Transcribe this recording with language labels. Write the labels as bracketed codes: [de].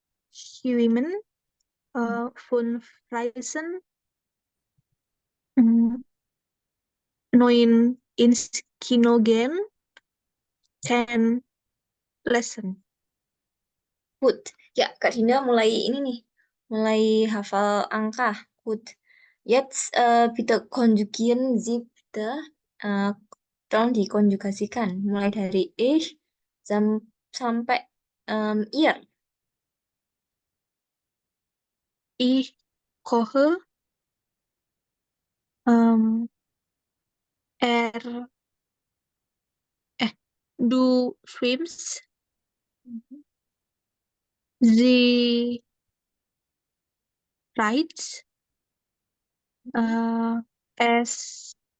[de] schwimmen, von Reisen, mm, neun ins Kino gehen, 10 lesson. [id] Good. Ya, Kak Dinda mulai ini nih. Mulai hafal angka. Good. [de] Jetzt bitte konjugieren Sie bitte. [id] eh, Tolong dikonjugasikan. Mulai dari ich sampai ihr. [de] Ich koche, ähm, er, du schwimmst, sie reist, es